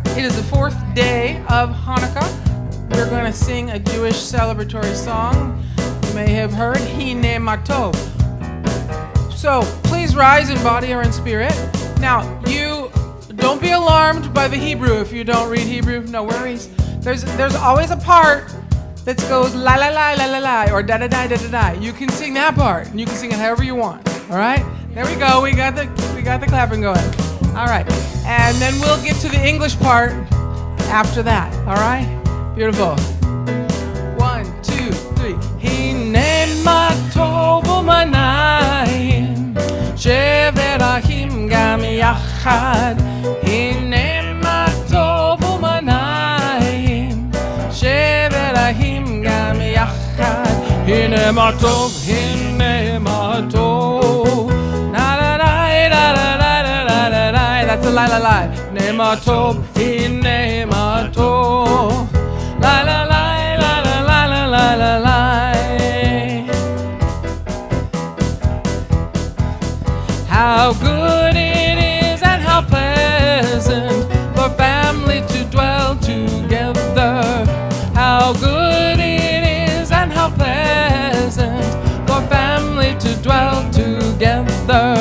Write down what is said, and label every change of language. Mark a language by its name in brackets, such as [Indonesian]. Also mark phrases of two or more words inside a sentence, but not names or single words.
[English] It is the fourth day of Hanukkah. We're going to sing a Jewish celebratory song. You may have heard Hine Ma Tov. So please rise in body or in spirit. Now, you don't be alarmed by the Hebrew if you don't read Hebrew. No worries. There's always a part that goes la la la la la la or da da da da da da. You can sing that part, and you can sing it however you want. All right? There we go. We got the clapping going. All right. And then we'll get to the English part after that. All right? Beautiful. 1, 2, 3. [Hebrew] הנה מה טוב ומה נעים שבת אחים גם יחד. הנה מה טוב ומה נעים שבת אחים גם יחד. הנה מה טוב, הנה מה טוב. Na la la la la la la la la. [English] That's a la la la. [Hebrew] הנה מה טוב, הנה מה טוב. La la la la la la la la la la. [English] How good it is and how pleasant for family to dwell together. How good it is and how pleasant for family to dwell together.